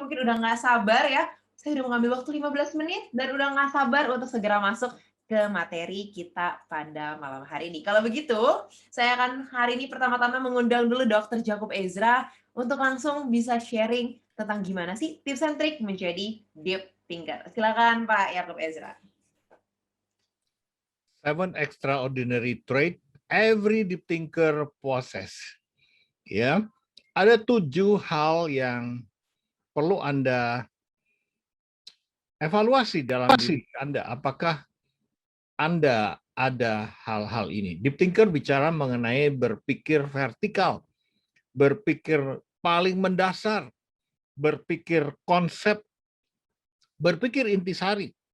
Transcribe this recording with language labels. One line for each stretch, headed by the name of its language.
Indonesian: Mungkin udah nggak sabar ya. Saya udah mengambil waktu 15 menit dan udah nggak sabar untuk segera masuk ke materi kita pada malam hari ini. Kalau begitu, saya akan hari ini pertama-tama mengundang dulu Dr. Jakub Ezra untuk langsung bisa sharing tentang gimana sih tips and trik menjadi deep thinker. Silakan Pak Yakub Ezra.
English: 7 extraordinary trait every deep thinker possess.
Indonesian: Ya, ada 7 hal yang perlu Anda evaluasi dalam diri Anda. Apakah Anda ada hal-hal ini? Deep thinker bicara mengenai berpikir vertikal, berpikir paling mendasar, berpikir konsep, berpikir intisari.